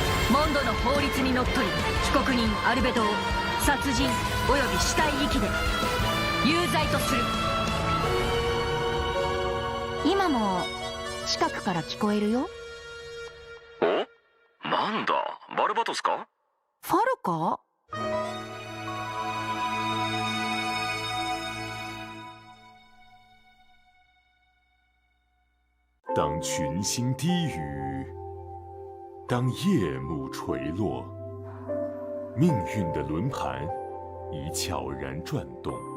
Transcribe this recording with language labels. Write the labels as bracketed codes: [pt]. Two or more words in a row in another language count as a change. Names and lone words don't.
[ja] モンドの法律にのっとり被告人アルベドを殺人および死体遺棄で有罪とする。今も近くから聞こえるよ。お？なんだ、バルバトスか？ファルか？ [zh] 当群星低语，当夜幕垂落，命运的轮盘已悄然转动。